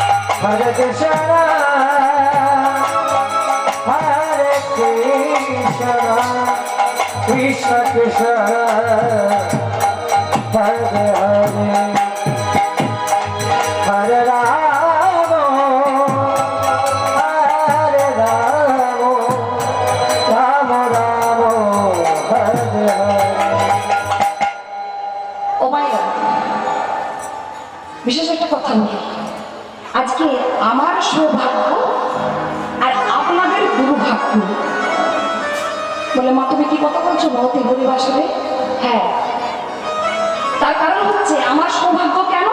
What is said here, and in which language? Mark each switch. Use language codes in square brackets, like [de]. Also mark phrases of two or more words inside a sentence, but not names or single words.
[sa] Hare Krishna, Hare Krishna, Krishna Krishna, Hare Hare, Hare Rama, Hare Rama, Rama Rama, Hare Hare. [en] oh my god, [bn] বিশেষ একটা কথা বলি। আজকে আমার সৌভাগ্য আর আপনাদের দুর্ভাগ্য। বলে মা তুমি কি কথা বলছো মহতি হরিবাসরে? হ্যাঁ, তার কারণ হচ্ছে আমার সৌভাগ্য কেন?